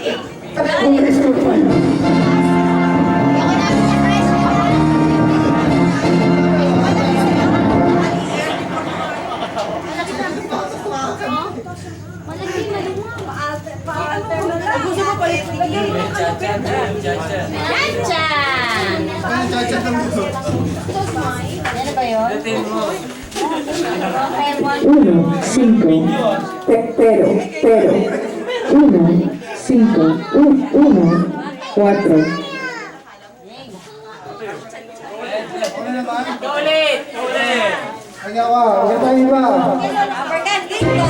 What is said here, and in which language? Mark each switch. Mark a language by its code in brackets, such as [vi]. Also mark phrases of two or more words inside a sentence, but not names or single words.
[tl] Gusto mo palit? Chat-chat lang gusto. Ano ba yun? [es] Uno, cinco, pero, uno, cinco, uno, cuatro. [tl] Ano naman? Ulit! Ulit! Kanya ka, huwag tayo iba. Uppercut, kick,